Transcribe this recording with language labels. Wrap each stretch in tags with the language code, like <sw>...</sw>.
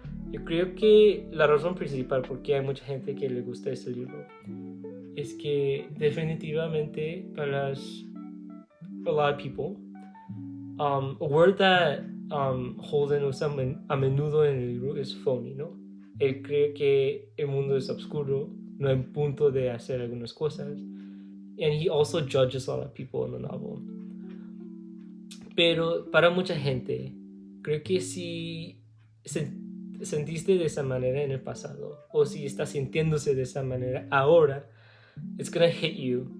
<es>Yo creo que la razón principal por qué hay mucha gente que le gusta este libro es que definitivamente para</es> <en>a lot of people, a word that Holden</en> <es>usa a menudo en el libro es phony, ¿no? Él cree que el mundo es oscuro, no hay punto de hacer algunas cosas.</es> <en>And he also judges a lot of people in the novel.</en> <es>Pero para mucha gente, creo que si sentiste de esa manera en el pasado, o si estás sintiéndose de esa manera ahora,</es> <en>it's gonna hit you.</en>